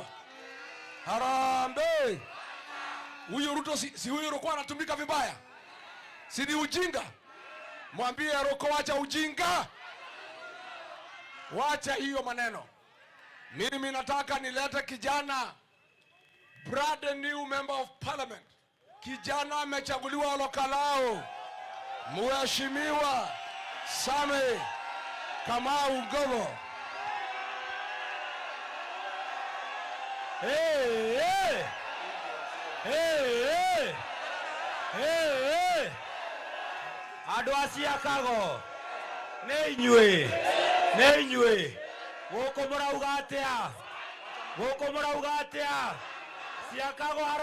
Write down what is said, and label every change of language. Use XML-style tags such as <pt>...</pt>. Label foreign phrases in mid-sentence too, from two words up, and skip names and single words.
<sw>Harambe. Huyu Ruto si huyu Roko anatumika vibaya? Si ni ujinga? Mwambie Roko wacha ujinga. Wacha hiyo maneno. Mimi nataka nilete kijana,</sw> <en>brand new member of parliament.</en> <sw>Kijana amechaguliwa Olkalau. Mheshimiwa Same Kamau Ngogo.</sw> <ki>Andũ a Chicago nĩ inyuĩ gũkũ mũrauga atĩa Chicago</ki>